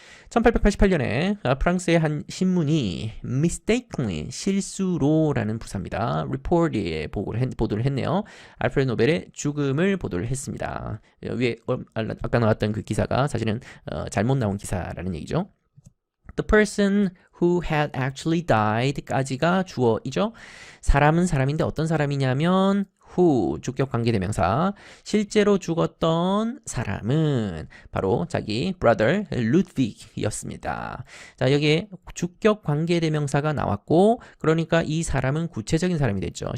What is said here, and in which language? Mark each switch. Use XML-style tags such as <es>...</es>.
<ko>1888년에 프랑스의 한 신문이 mistakenly 실수로라는 부사입니다. report에 보도를 했네요. 알프레드 노벨의 죽음을 보도를 했습니다. 위에 아까 나왔던 그 기사가 사실은 잘못 나온 기사라는 얘기죠.</ko> <en>The person who had actually died</en> <ko>까지가 주어이죠. 사람은 사람인데 어떤 사람이냐면 who 주격 관계대명사 실제로 죽었던 사람은 바로 자기 brother 루드빅이었습니다. 자, 여기에 주격 관계대명사가 나왔고 그러니까 이 사람은 구체적인 사람이 됐죠.</ko>